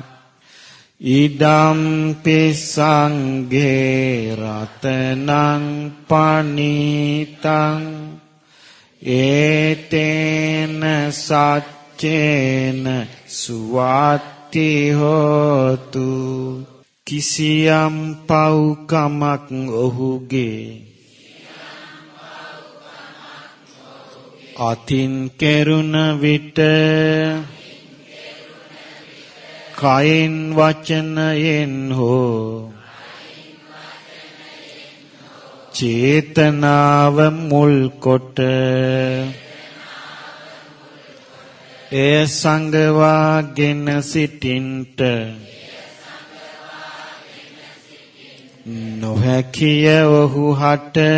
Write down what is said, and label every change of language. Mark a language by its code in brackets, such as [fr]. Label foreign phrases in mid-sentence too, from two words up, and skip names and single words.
[pi] ඉදම්පි සංඝේ රතනං පනීතං ඒතේන සච්චේන සුවාති හෝතු [si] කිසියම් පව්කමක් ඔහුගේ අතින් කෙරුණ විට කයින් වචනයෙන් හෝ චේතනාව මුල් කොට එය සංගවාගෙන සිටින්ට නොහැකිය ඔහු හට